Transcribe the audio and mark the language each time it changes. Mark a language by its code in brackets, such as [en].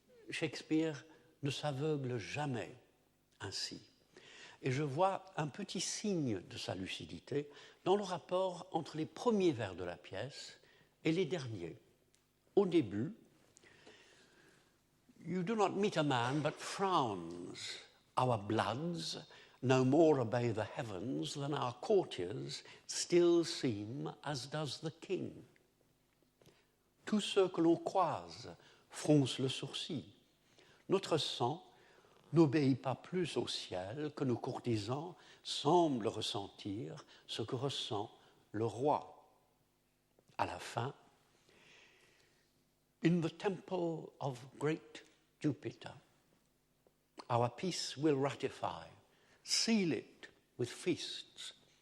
[fr] Shakespeare ne s'aveugle jamais ainsi. Et je vois un petit signe de sa lucidité dans le rapport entre les premiers vers de la pièce et les derniers. Au début, [en] « You do not meet a man but frowns. Our bloods no more obey the heavens than our courtiers still seem as does the king. » [fr] Tous ceux que l'on croise froncent le sourcil. Notre sang n'obéit pas plus au ciel que nos courtisans semblent ressentir ce que ressent le roi. À la fin, [en] « In the temple of great Jupiter, our peace will ratify, seal it with feasts.